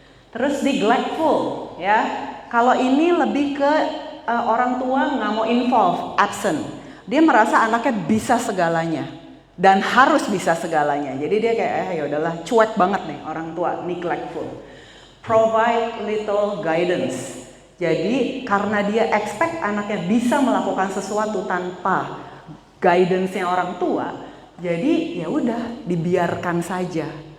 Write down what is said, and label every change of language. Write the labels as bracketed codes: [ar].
[id] Terus neglectful ya. Kalau ini lebih ke orang tua nggak mau involve, absent. Dia merasa anaknya bisa segalanya dan harus bisa segalanya. Jadi dia kayak ya udahlah, cuek banget nih orang tua, neglectful. [en] Provide little guidance. [id] Jadi karena dia expect anaknya bisa melakukan sesuatu tanpa guidance-nya orang tua, jadi ya udah dibiarkan saja.